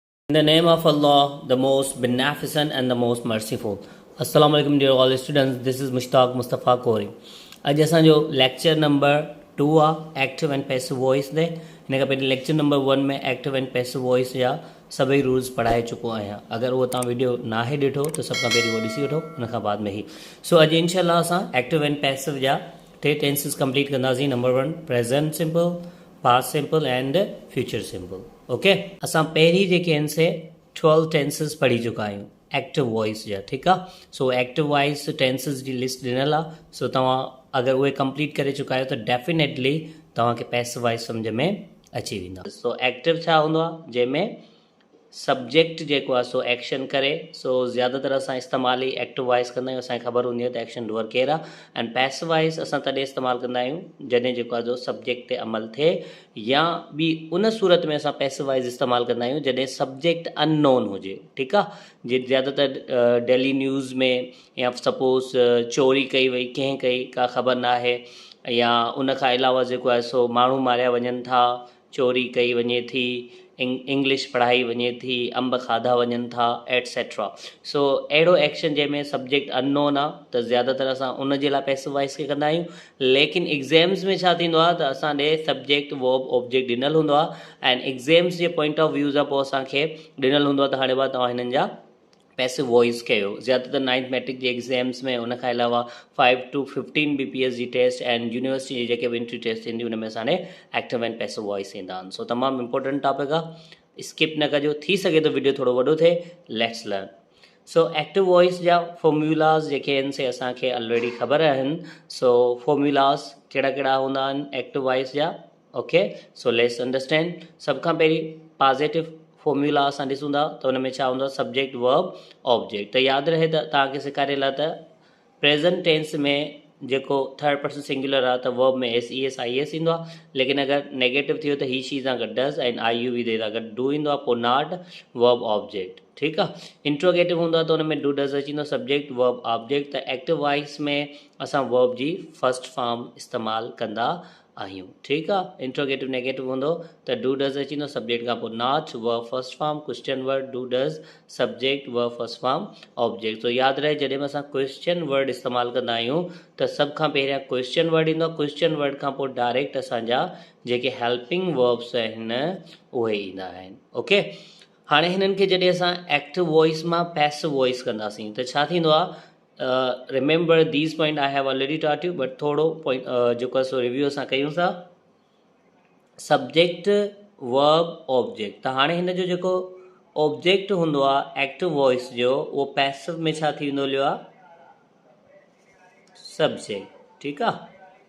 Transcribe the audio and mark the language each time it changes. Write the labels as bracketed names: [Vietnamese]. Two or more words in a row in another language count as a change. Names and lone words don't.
[English] In the name of Allah, the most beneficent and the most merciful. Assalamu alaikum dear all students, this is Mushtaq Mustafa Kori. [Sindhi] अॼु असांजो लेक्चर नंबर 2 आहे [English] active and passive voice [Sindhi] ते। हिन खां पहिरीं लेक्चर नंबर 1 में [English] active and passive voice [Sindhi] जा सभई रूल्स पढ़ाए चुको आहियां। अगरि उहो तव्हां वीडियो नाहे ॾिठो त सभ खां पहिरीं उहो ॾिसी वठो, हुन खां बाद में ही। सो अॼु इनशाला असां [English] active and passive [Sindhi] जा 3 टेंसेस कंप्लीट कंदासीं। [English] Number 1 present simple, past simple and future simple. [Sindhi] ओके, असां पहिरीं जेके आहिनि से 12 टेंसेस पढ़ी चुका आहियूं [English] active voice [Sindhi] जा। ठीकु आहे। सो [English] active voice tenses [Sindhi] जी लिस्ट ॾिनल आहे। सो तव्हां अगर उहे कंप्लीट करे चुका आहियो त डेफिनेटली तव्हांखे [English] passive voice [Sindhi] सम्झ में अची वेंदा। सो एक्टिव छा हूंदो आहे, जंहिंमें सब्जेक्ट जेको आहे सो एक्शन करे। सो ज़्यादातर असां इस्तेमालु ई [English] active voice [Sindhi] कंदा आहियूं, असांखे ख़बर हूंदी आहे त [English] action doer [Sindhi] केरु आहे। एंड [English] passive voice [Sindhi] असां तॾहिं इस्तेमालु कंदा आहियूं जॾहिं जेको आहे जो सब्जेक्ट ते अमल थिए, या ॿी उन सूरत में असां [English] passive voice [Sindhi] इस्तेमालु कंदा आहियूं जॾहिं सब्जेक्ट अननोन हुजे। ठीकु आहे। जे ज़्यादातर [English] daily news [Sindhi] में या सपोज़ चोरी कई वई, कंहिं कई का ख़बर न आहे, या उन खां अलावा जेको आहे सो माण्हू मारिया वञनि था, चोरी कई वञे थी, इंग्लिश पढ़ाई वञे थी, अंब खाधा वञनि था, एटसेट्रा। सो अहिड़ो एक्शन जंहिंमें सब्जेक्ट अननोन आहे त ज़्यादातर असां उन जे लाइ [English] passive voice [Sindhi] खे कंदा आहियूं। लेकिन एग्ज़ाम्स में छा थींदो आहे त असां ॾे [English] subject verb object [Sindhi] ॾिनल हूंदो आहे, एंड एग्ज़ाम्स जे [English] point of view [Sindhi] सां पोइ असांखे ॾिनल हूंदो आहे त हाणे तव्हां हिननि जा पैसिव वॉइस कयो। ज़्यादातर 9th मैट्रिक जे एग्ज़ाम्स में, उन खां अलावा 5 to 15 BPS जी टेस्ट एंड यूनिवर्सिटी जी जेके बि [English] entry test [Sindhi] थींदी उन में असांजे [English] active and passive voice [Sindhi] ईंदा आहिनि। सो तमामु [English] important topic [Sindhi] आहे, स्किप न कजो। थी सघे तो वीडियो थोरो वॾो थिए। [English] Let's learn. [Sindhi] सो [English] active voice [Sindhi] जा फॉर्म्यूलाज़ जेके आहिनि से असांखे ऑलरेडी ख़बर आहिनि। सो फॉर्म्यूलाज़ कहिड़ा कहिड़ा हूंदा आहिनि [English] active voice [Sindhi] जा। [English] OK, so let's understand. [Sindhi] सभ खां पहिरीं [English] positive formula [Sindhi] असां ॾिसूं था त हुन में छा हूंदो आहे, [English] subject verb object. [Sindhi] त यादि रहे त तव्हांखे सेखारियल आहे त [English] present tense [Sindhi] में जेको [English] third person singular [Sindhi] आहे त वर्ब में SES IS ईंदो आहे। लेकिन अगरि नेगेटिव थियो त [English] he she [Sindhi] सां गॾु डज़ ऐं IUV दे सां गॾु डू ईंदो आहे, पोइ [English] not verb object. [Sindhi] ठीकु आहे। इंट्रोगेटिव हूंदो आहे त हुन में [English] do does [Sindhi] अची वेंदो, [English] subject verb object. [Sindhi] त [English] active voice [Sindhi] में असां वर्ब जी [English] first form [Sindhi] इस्तेमालु कंदा आहियूं। ठीकु आहे। इंट्रोगेटिव नेगेटिव हूंदो त [English] do does [Sindhi] अची वेंदो, सब्जेक्ट खां पोइ [English] not verb first form, question word do does, subject verb first form object. [Sindhi] तो यादि रहे जॾहिं बि असां [English] question word [Sindhi] इस्तेमालु कंदा आहियूं त सभ खां पहिरियां [English] question word [Sindhi] ईंदो आहे। [English] question word [Sindhi] खां पोइ डायरेक्ट असांजा जेके [English] helping verbs [Sindhi] आहिनि उहे ईंदा आहिनि। ओके, हाणे हिननि खे जॾहिं असां [English] active voice [Sindhi] मां [English] passive voice [Sindhi] कंदासीं त छा थींदो आहे। [English] remember these point I have already taught you, but [Sindhi] थोरो पॉइंट जेको आहे सो रिव्यू असां कयूं था। [English] subject verb object. [Sindhi] त हाणे हिन जो जेको ऑब्जेक्ट हूंदो आहे [English] active voice [Sindhi] जो, उहो पैसिव में छा थी वेंदो आहे, सब्जेक्ट। ठीकु आहे।